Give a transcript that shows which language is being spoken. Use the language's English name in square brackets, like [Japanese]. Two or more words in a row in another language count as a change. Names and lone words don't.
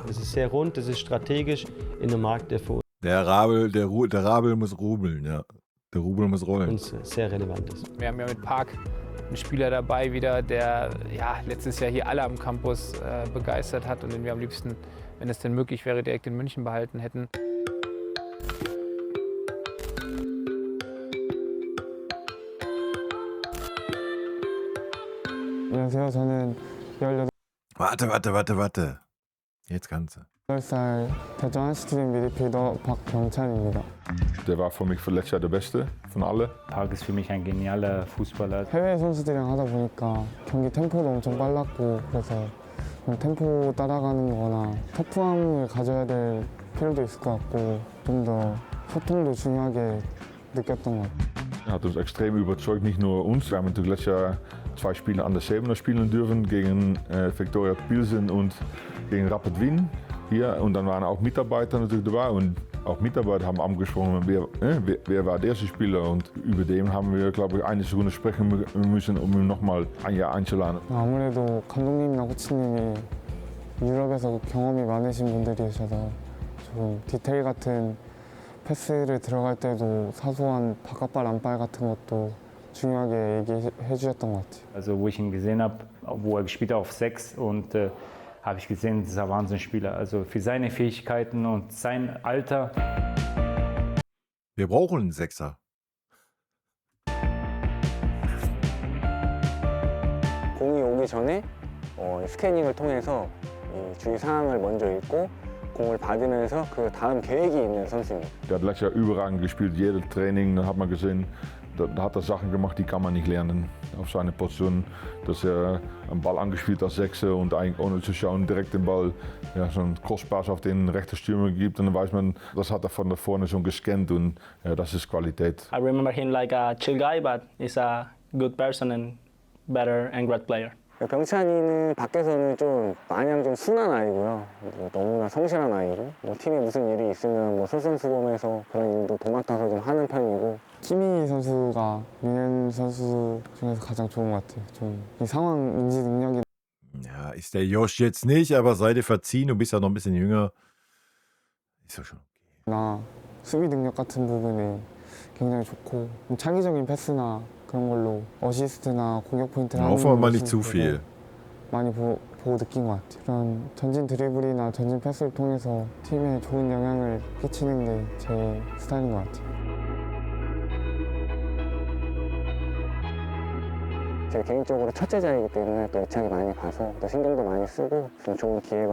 [German] Das ist sehr rund, das ist strategisch in einem Markt, der für uns der Rabel muss rubeln, ja. Der Rubel muss rollen. Uns sehr relevant ist. Wir haben ja mit Park einen Spieler dabei wieder, der letztes Jahr hier alle am Campus begeistert hat und den wir am liebsten, wenn es denn möglich wäre, direkt in München behalten hätten. [Korean] 안녕하세요. 저는 18. [German] Warte. Jetzt kannst du. [Korean] 18살 대전 한시티즌 미드필더 박병찬입니다. [German] Der war für mich letztes Jahr der Beste von allen. Park ist für mich ein genialer Fußballer. [Korean] 해외 선수들이랑 하다 보니까 경기 템포도 엄청 빨랐고 그래서 템포 따라가는 거나 터프함을 가져야 될 필요도 있을 것 같고 좀 더 소통도 중요하게 느꼈던 것 같아요. [German] Er hat uns extrem überzeugt, nicht nur uns. Wir haben natürlich letztes Jahr 2 Spiele an der Sebener spielen dürfen, gegen Viktoria Pilsen und gegen Rapid Wien hier. Und dann waren auch Mitarbeiter natürlich dabei und auch Mitarbeiter haben angesprochen, wer war der erste Spieler. Und über den haben wir, glaube ich, eine Sekunde sprechen müssen, um ihn nochmal ein Jahr einzuladen. [Korean] 아무래도 감독님이나 코치님이 유럽에서 경험이 많으신 분들이셔서 조금 디테일 같은 패스를 들어갈 때도 사소한 바깥발 안발 같은 것도 중요하게 얘기해 주셨던 것 같아요. [German] Also wo ich ihn gesehen habe, wo er gespielt hat auf 6 und habe ich gesehen, das ist ein Wahnsinnsspieler. Also für seine Fähigkeiten und sein Alter. Wir brauchen einen Sechser. [Korean] 공이 오기 전에 스캐닝을 통해서 주위 상황을 먼저 읽고 공을 받으면서 그 다음 계획이 있는 선수입니다. [German] Der hat letztes Jahr überragend gespielt, jedes Training, da hat man gesehen, da hat er Sachen gemacht, die kann man nicht lernen auf seine Position. Dass er einen Ball angespielt hat, Sechser und eigentlich ohne zu schauen direkt den Ball so einen Crosspass auf den rechten Stürmer gibt und dann weiß man, das hat er von da vorne schon gescannt und das ist Qualität. [English] I remember him like a chill guy, but he's a good person and better and great player. [Korean] 병찬이는 밖에서는 좀 마냥 좀 순한 아이고요. 너무나 성실한 아이고 팀에 무슨 일이 있으면 솔선수범해서 그런 일도 도맡아서 좀 하는 편이고 키미 선수가 민현 선수 중에서 가장 좋은 것 같아요. 좀 이 상황 인지 능력이 [German] Ja, ist der Josh jetzt nicht, aber sei dir verziehen, du bist ja noch ein bisschen jünger. Ist doch schon okay. [Korean] 나 수비 능력 같은 부분이 굉장히 좋고 창의적인 패스나 그런 걸로 어시스트나 공격 포인트를 하는 [German] Hoffen wir mal nicht zu [Korean] 모습을 [German] viel. [Korean] 많이 보고 느낀 것 같아요. 그런 전진 드리블이나 전진 패스를 통해서 팀에 좋은 영향을 끼치는 게 제 스타일인 것 같아요. 제 개인적으로 첫째자이기 때문에 또 애착이 많이 가서 또 신경도 많이 쓰고 좀 좋은 기회가